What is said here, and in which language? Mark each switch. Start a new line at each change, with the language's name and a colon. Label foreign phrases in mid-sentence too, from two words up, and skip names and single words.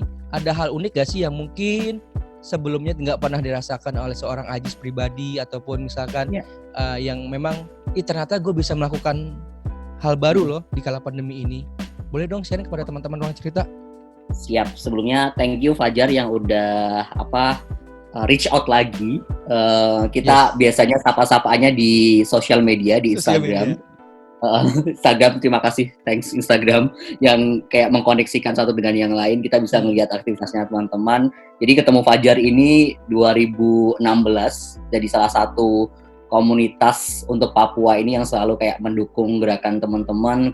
Indonesian: Ada hal unik gak sih yang mungkin sebelumnya nggak pernah dirasakan oleh seorang Ajis pribadi, ataupun misalkan yang memang ternyata gue bisa melakukan hal baru loh di kala pandemi ini. Boleh dong sharing kepada teman-teman Ruang Cerita? Siap. Sebelumnya
English: thank you
Indonesian: Fajar yang udah
English: reach out
Indonesian: lagi. Kita biasanya sapa-sapaannya di sosial media, di Instagram. Instagram, terima kasih, thanks Instagram yang kayak mengkoneksikan satu dengan yang lain. Kita bisa melihat aktivitasnya teman-teman. Jadi ketemu Fajar ini 2016 jadi salah satu komunitas untuk Papua ini yang selalu kayak mendukung gerakan teman-teman.